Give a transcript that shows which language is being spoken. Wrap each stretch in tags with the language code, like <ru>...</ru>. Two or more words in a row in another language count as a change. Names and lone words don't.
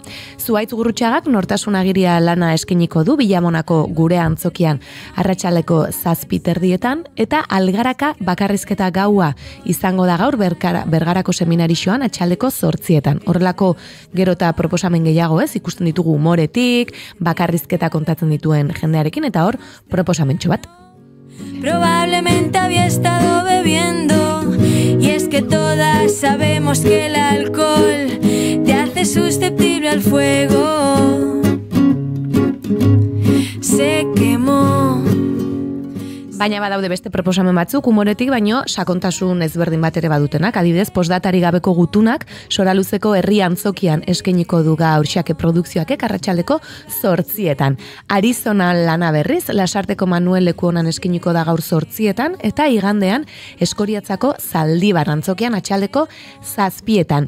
<eu>Zuaitz Gurrutxagak Nortasun Agiria lana eskeniko du Bilamonako gure antzokian arratsaldeko 7:30 eta Algaraka bakarrizketa gaua izango da gaur Bergarako seminarixoan atxaldeko 8:00. Horrelako gero eta proposamen gehiago, ez, ikusten ditugu umoretik, bakarrizketa kontatzen dituen jendearekin, eta hor proposamentxo bat.</eu> <es>Probablemente había estado bebiendo y es que todas sabemos que el alcohol te hace susceptible al fuego. Se quemó.</es> <eu>Baina badaude beste proposamen batzuk, umoretik baino sakontasun ezberdin bat ere badutenak. Adibidez, postdatari gabeko gutunak Soraluzeko herri antzokian eskeniko du gaur Xake produkzioak arratsaldeko 8:00. Arizona lana berriz, Lasarteko Manuel Lekuonan eskeniko da gaur 8:00 eta igandean Eskoriatzako Zaldibar antzokian atxaldeko 7:00.</eu>